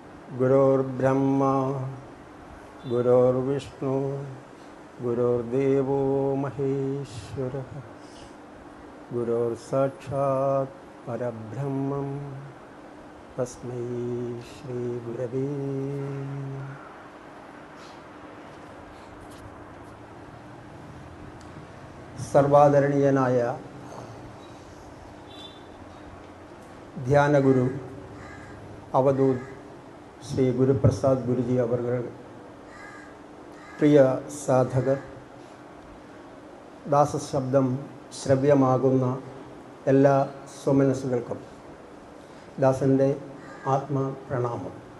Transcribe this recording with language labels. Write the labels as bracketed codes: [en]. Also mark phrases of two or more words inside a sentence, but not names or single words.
[sa] गुरुर्ब्रह्मा गुरुर्विष्णु गुरुर्देवो महेश्वरः गुरुर्साक्षात् परब्रह्मं तस्मै श्रीगुरवे नमः। [ml] സർവാദരണീയനായ ധ്യാനഗുരു അവധൂത് ശ്രീ ഗുരുപ്രസാദ് ഗുരുജി അവർകൾ, പ്രിയ സാധകർ, ദാസശബ്ദം ശ്രവ്യമാകുന്ന എല്ലാ സ്വമനസ്സുകൾക്കും ദാസൻ്റെ ആത്മപ്രണാമം.